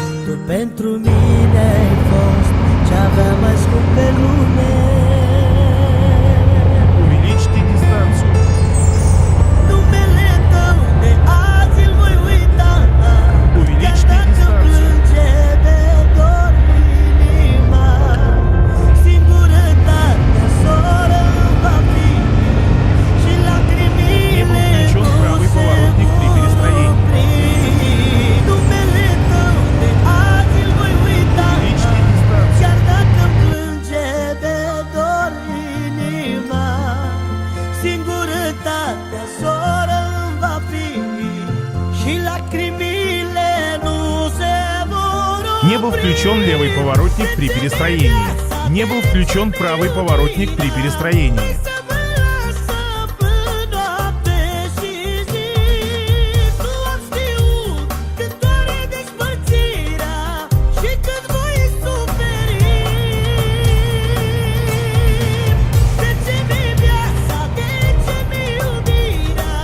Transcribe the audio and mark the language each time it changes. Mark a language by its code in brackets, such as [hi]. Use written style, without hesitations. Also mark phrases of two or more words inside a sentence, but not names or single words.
[ro] Tu pentru mine ai fost ce-avea mai scump pe lume. [ru] Увеличьте дистанцию. [ro] Numele tău de azi îl voi uita, chiar dacă plânge de dor inima. Singurătatea soră va fi și lacrimile [ru] Не был включен правый поворотник при перестроении. [ro] Numele tău de azi îl voi uita, [ru] Увеличьте дистанцию. [ro] chiar dacă plânge de dor inima. Singurătatea soră va fi și lacrimile nu se vor opri. [ru] Не был включен левый поворотник при перестроении. Не был включен правый поворотник при перестроении. [ro] Să mă lasă până noapte și zi. Nu am știut când doare despărțirea și când voi suferi. De ce mi-e viața, de ce mi-e iubirea?